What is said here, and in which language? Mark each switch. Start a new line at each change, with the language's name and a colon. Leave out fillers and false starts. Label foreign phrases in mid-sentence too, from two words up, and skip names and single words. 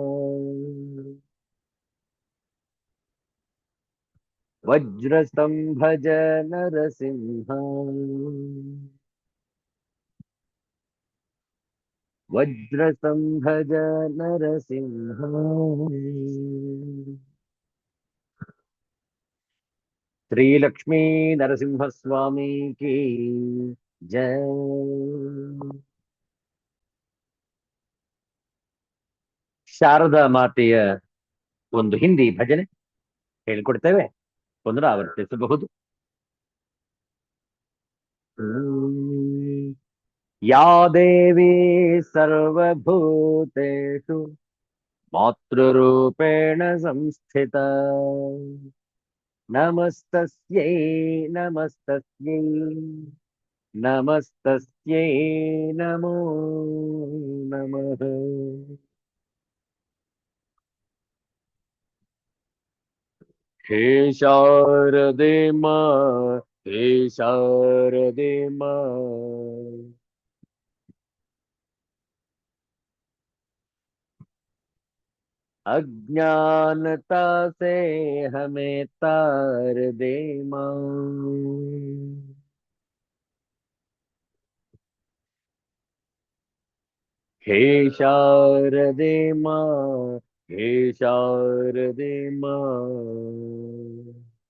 Sanskrit: ವಜ್ರಸ್ತಂಭಜ ನರಸಿಂಹ, ವಜ್ರಸ್ತಂಭಜ ನರಸಿಂಹ.
Hindi: श्री लक्ष्मी नरसिंह स्वामी की जय.
Kannada: ಶಾರದಾ ಮಾತೆಯ ಒಂದು ಹಿಂದಿ ಭಜನೆ ಹೇಳಿಕೊಡ್ತೇವೆ, ಪುನರಾವರ್ತಿಸಬಹುದು.
Sanskrit: ಯಾ ದೇವಿ ಸರ್ವಭೂತೇಷು ಮಾತೃರೂಪೇಣ ಸಂಸ್ಥಿತಾ, ನಮಸ್ತಸ್ಯೈ ನಮಸ್ತಸ್ಯೈ ನಮಸ್ತಸ್ಯೈ ನಮೋ ನಮಃ.
Hindi: हे शारदे मां, हे शारदे मां, अज्ञानता से हमें तार दे मां, हे शारदे मां, हे शारदे मां,